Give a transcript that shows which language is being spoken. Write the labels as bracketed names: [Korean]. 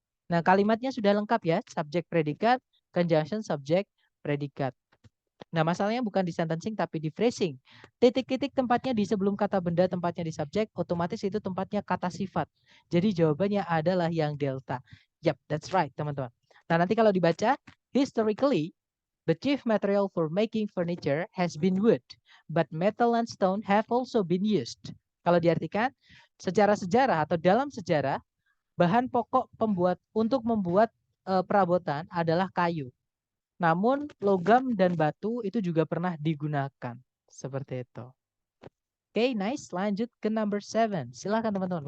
[Indonesian] Nah, kalimatnya sudah lengkap ya, subjek predikat, conjunction subjek predikat. Nah, masalahnya bukan di sentencing tapi di phrasing. Titik-titik tempatnya di sebelum kata benda, tempatnya di subjek, otomatis itu tempatnya kata sifat. Jadi jawabannya adalah yang delta. [English] Yep, that's right, [Indonesian] teman-teman. Nah, nanti kalau dibaca, [English] historically, the chief material for making furniture has been wood, but metal and stone have also been used. [Indonesian] Kalau diartikan, secara sejarah atau dalam sejarah, bahan pokok pembuat untuk membuat perabotan adalah kayu. Namun logam dan batu itu juga pernah digunakan. Seperti itu. Oke, nice. Lanjut ke number 7. Silahkan teman-teman.